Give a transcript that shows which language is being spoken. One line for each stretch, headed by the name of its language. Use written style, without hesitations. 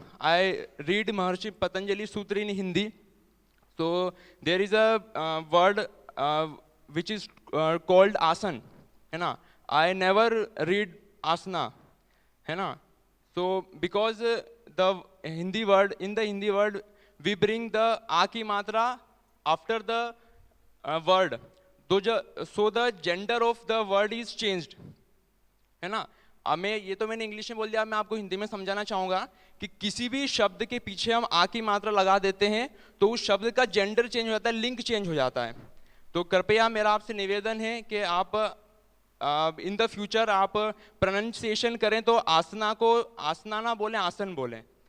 English: I read Maharshi Patanjali Sutra in Hindi. So there is a word which is called asan,
Hindi: है ना?
English: I never read asana,
Hindi: है ना?
English: So because the Hindi word, in the Hindi word we bring the a
Hindi: की मात्रा
English: after the word. So the gender of the word is changed,
Hindi: है ना? अब मैं ये तो मैंने इंग्लिश में बोल दिया, मैं आपको हिंदी में समझाना चाहूँगा कि किसी भी शब्द के पीछे हम आ की मात्रा लगा देते हैं तो उस शब्द का जेंडर चेंज हो जाता है, लिंक चेंज हो जाता है. तो कृपया मेरा आपसे निवेदन है कि आप
English: in the future
Hindi: आप प्रोनाउंसिएशन करें तो आसना को आसना ना बोलें, आसन बोलें.